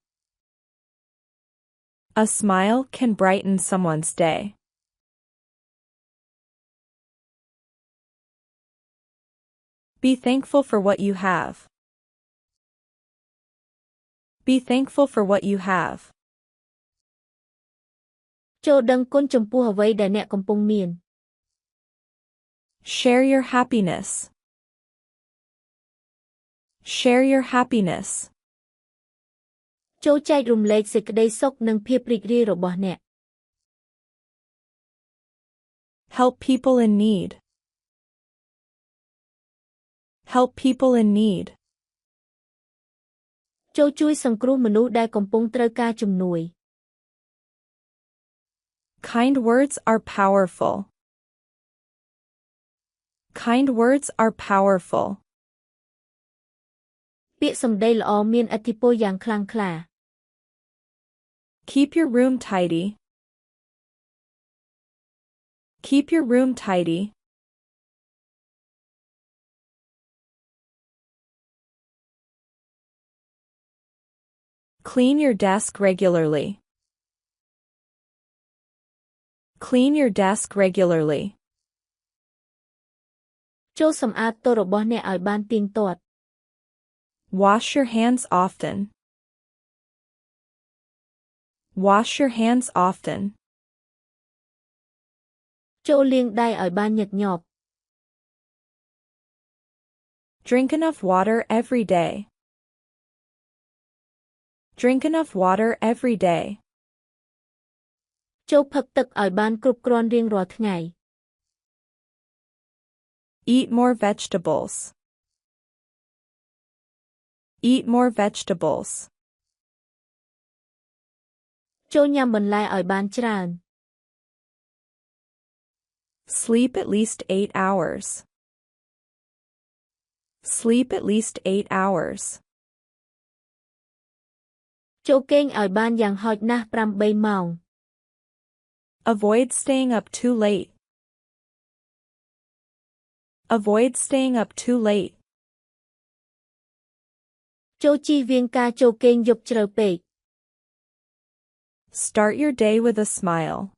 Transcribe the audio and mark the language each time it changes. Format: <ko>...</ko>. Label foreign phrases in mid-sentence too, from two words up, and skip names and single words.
<en>A smile can brighten someone's day. Be thankful for what you have. Be thankful for what you have.</en> <km>ចូលដឹងគុណចំពោះអ្វីដែលអ្នកកំពុងមាន</km> <en>Share your happiness. Share your happiness.</en> <km>ចូលចែករំលែកសេចក្តីសុខនិងភាពរីករាយរបស់អ្នក</km> <en>Help people in need. Help people in need.</en> <km>ចូលជួយសង្គ្រោះមនុស្សដែលកំពុងត្រូវការជំនួយ</km> <en>Kind words are powerful. Kind words are powerful.</en> <km>ពាក្យសម្ដីល្អមានឥទ្ធិពលយ៉ាងខ្លាំងក្លា</km> <en>Keep your room tidy. Keep your room tidy. Clean your desk regularly. Clean your desk regularly.</en> <km>ចូលសម្អាតតុរបស់អ្នកឲ្យបានទៀងទាត់</km> <en>Wash your hands often. Wash your hands often.</en> <km>ចូលលាងដៃឲ្យបានញឹកញាប់</km> <en>Drink enough water every day. Drink enough water every day.</en> <km>ចូលផឹកទឹកឲ្យបានគ្រប់គ្រាន់រៀងរាល់ថ្ងៃ</km> <en>Eat more vegetables. Eat more vegetables.</en> <km>ចូលញ៉ាំបន្លែឲ្យបានច្រើន</km> <en>Sleep at least 8 hours. Sleep at least 8 hours.</en> <km>ចូលគេងឲ្យបានយ៉ាងហោចណាស់8ម៉ោង</km> <en>Avoid staying up too late. Avoid staying up too late.</en> <km>ចូលជៀសវាងការចូលគេងយប់ជ្រៅពេក</km> <en>Start your day with a smile.</en>